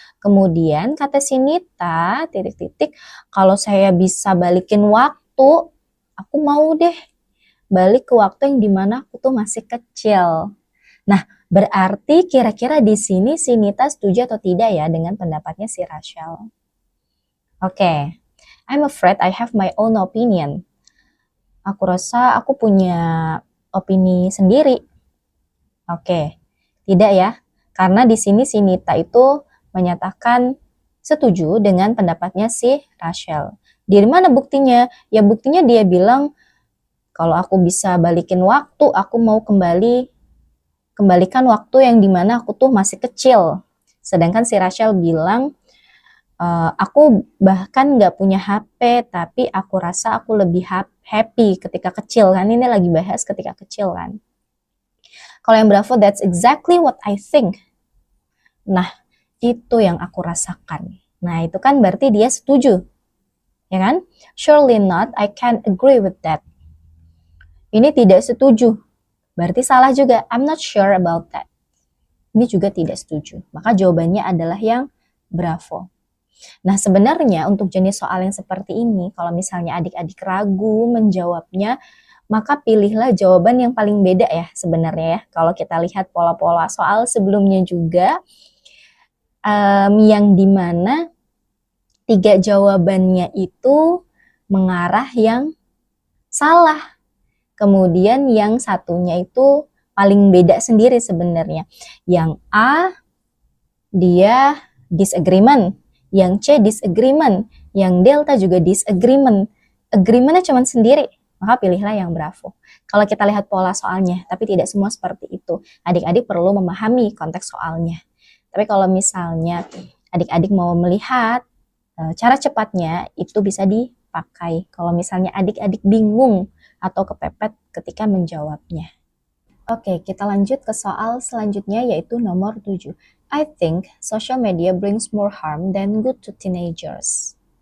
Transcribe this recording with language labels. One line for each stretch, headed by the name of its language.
Indonesian: Kemudian kata si Nita, titik-titik, kalau saya bisa balikin waktu, aku mau deh balik ke waktu yang dimana aku tuh masih kecil. Nah, berarti kira-kira di sini si Nita setuju atau tidak ya dengan pendapatnya si Rachel?
English: Oke, I'm afraid I have my own opinion.
Indonesian: Aku rasa aku punya opini sendiri. Oke, tidak ya. Karena di sini si Nita itu menyatakan setuju dengan pendapatnya si Rachel. Di mana buktinya? Ya buktinya dia bilang kalau aku bisa balikin waktu, aku mau kembalikan waktu yang dimana aku tuh masih kecil. Sedangkan si Rachel bilang aku bahkan nggak punya HP, tapi aku rasa aku lebih happy ketika kecil kan. Ini lagi bahas ketika kecil kan. Kalau yang Bravo,
English: that's exactly what I think.
Indonesian: Nah, itu yang aku rasakan. Nah, itu kan berarti dia setuju. Ya kan?
English: Surely not, I can't agree with that.
Indonesian: Ini tidak setuju. Berarti salah juga.
English: I'm not sure about that.
Indonesian: Ini juga tidak setuju. Maka jawabannya adalah yang Bravo. Nah, sebenarnya untuk jenis soal yang seperti ini, kalau misalnya adik-adik ragu menjawabnya, maka pilihlah jawaban yang paling beda ya sebenarnya ya. Kalau kita lihat pola-pola soal sebelumnya juga, yang dimana 3 jawabannya itu mengarah yang salah. Kemudian yang satunya itu paling beda sendiri sebenarnya. Yang A, dia disagreement. Yang C, disagreement. Yang Delta juga disagreement. Agreementnya cuma sendiri. Maka pilihlah yang Bravo. Kalau kita lihat pola soalnya, tapi tidak semua seperti itu. Adik-adik perlu memahami konteks soalnya. Tapi kalau misalnya adik-adik mau melihat cara cepatnya, itu bisa dipakai. Kalau misalnya adik-adik bingung atau kepepet ketika menjawabnya. Oke, kita lanjut ke soal selanjutnya yaitu nomor 7.
English: I think social media brings more harm than good to teenagers.